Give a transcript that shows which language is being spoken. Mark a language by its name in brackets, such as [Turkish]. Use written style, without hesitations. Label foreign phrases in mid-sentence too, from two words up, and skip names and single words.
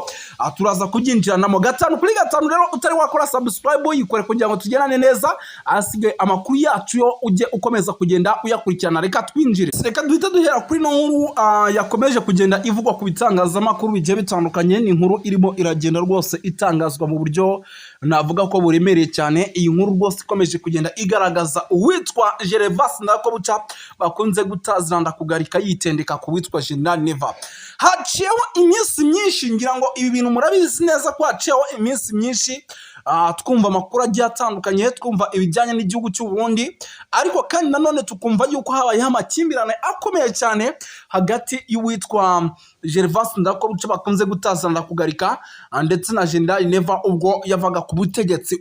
[Kinyarwanda] Turaza kubyinjiranamo 5 rero utari wakora subscribe yikore kugira ngo tugenane neza, asigaye amakuru yacu yo ujye ukomeza kugenda uyakurikirana. Reka twinjire, reka duhita duhera kuri no nkuru yakomeje kugenda ivugwa ku bitangazamakuru bigiye bitandukanye. Ni inkuru irimo iragenda rwose itangazwa mu buryo navuga ko buremereye cyane. Iyi nkuru rwose ikomeje kugenda igaragaza uwitwa Gervas Ndirakobuca bakunze gutaziranda kugarika yitendeka ku witwa General Neva. Haciyeho iminsi myinshi, ngira ngo ibi bintu murabizi neza ko haciyeho iminsi myinshi twumva amakuru agiye atandukanye, twumva ibijyanye n'igihugu cy'u Burundi, ariko kandi nanone tukumva yuko habayeho amakimbirane akomeye cyane hagati y'uwitwa Gervas Ndirakobuca bakunze gutaziranda kugarika ndetse na General Neva ubwo yavaga ku butegetsi.